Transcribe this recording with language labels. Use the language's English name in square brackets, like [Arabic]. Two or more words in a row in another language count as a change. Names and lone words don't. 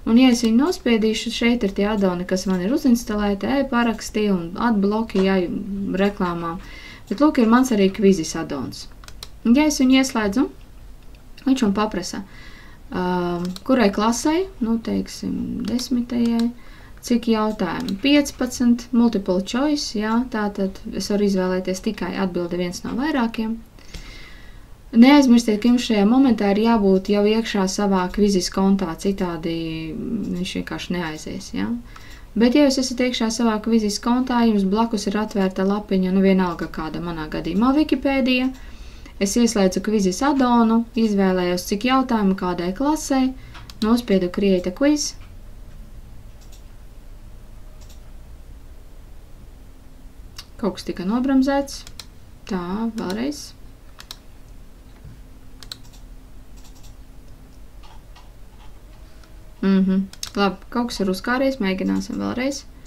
[Latvian] Un, ja es viņu nospiedīšu, šeit ir tie addoni, kas man ir uzinstalēti, e-paraksti un adbloki, ja reklāmām. Bet, lūk, ir mans arī kvizis addons. Un, ja es viņu ieslēdzu, viņš man paprasa, kurai klasei, nu, teiksim, 10. Cik jautājumi? 15, [English] multiple choice, [Latvian] jā, tātad es varu izvēlēties tikai atbildi viens no vairākiem. Neaizmirstiet, ka jums šajā momentā ir jābūt jau iekšā savā kvizis kontā, citādi viņš vienkārši neaizies, jā. Bet, ja jūs esat iekšā savā kvizis kontā, jums blakus ir atvērta lapiņa, nu vienalga kāda manā gadījumā Wikipēdija. Es ieslēdzu kvizis addonu, izvēlējos, cik jautājumu kādai klasei, nospiedu [English] Create a quiz. [Latvian] Kaut kas tika nobramzēts. Tā, vēlreiz. Labi, kaut kas ir uzkāries, mēģināsim vēlreiz.